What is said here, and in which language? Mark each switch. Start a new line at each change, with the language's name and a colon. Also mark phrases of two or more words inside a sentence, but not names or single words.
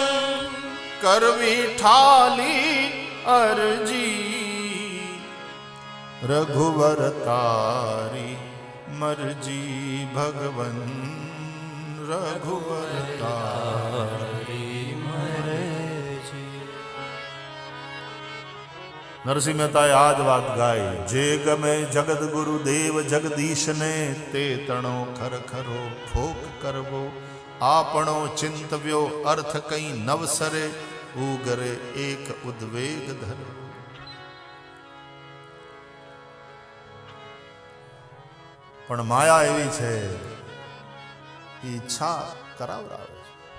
Gujarati: કરવી ઠાલી અરજી, રઘુવર તારી મરજી, ભગવન રઘુવર તારી। નરસિંહ મહેતાએ આજ બાત ગાઈ। જે ગમે જગત ગુરુ દેવ જગદીશ ને, તે તણો ખર ખરો ફોક કરવો, આપણો ચિંતવ્યો અર્થ કઈ નવસરે, ઉગરે એક ઉદ્વેગ ધરો। પણ માયા એવી છે, ઈચ્છા કરાવરાવે છે।